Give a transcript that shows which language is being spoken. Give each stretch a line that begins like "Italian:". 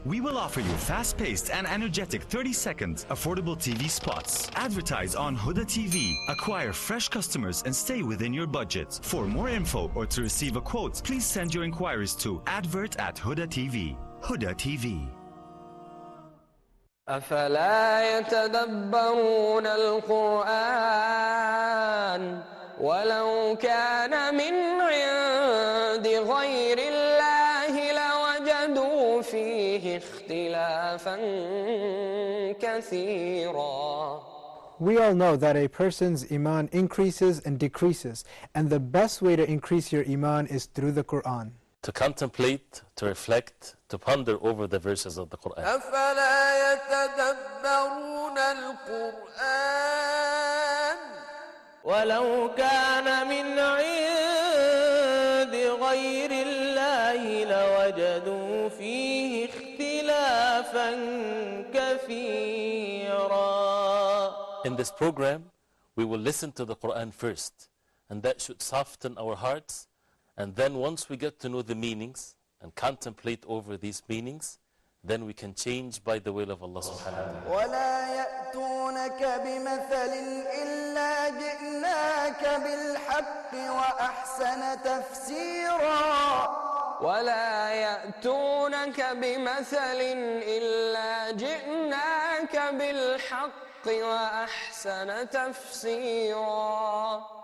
English: We will offer you fast-paced and energetic 30-second affordable TV spots. Advertise on Huda TV. Acquire fresh customers and stay within your budget. For more info or to receive a quote, please send your inquiries to advert@Huda TV. Huda TV.
Arabic: أفلا يتدبرون القرآن ولو كان من عند غير الله لوجدوا فيه اختلافا كثيرا.
English: We all know that a person's iman increases and decreases, and the best way to increase your iman is through the Quran. To contemplate, to reflect, to ponder over the verses of the Quran.
Arabic: أفلا يتدبرون القرآن ولو كان من عند غير الله لوجدوا فيه اختلافا كثيرا.
English: In this program, we will listen to the Quran first, and that should soften our hearts. And then once we get to know the meanings and contemplate over these meanings, then we can change by the will of Allah subhanahu wa ta'ala.
Arabic: ولا يأتونك بمثل إلا جئناك بالحق وأحسن تفسيرا. ولا يأتونك بمثل إلا جئناك بالحق وأحسن تفسيرا.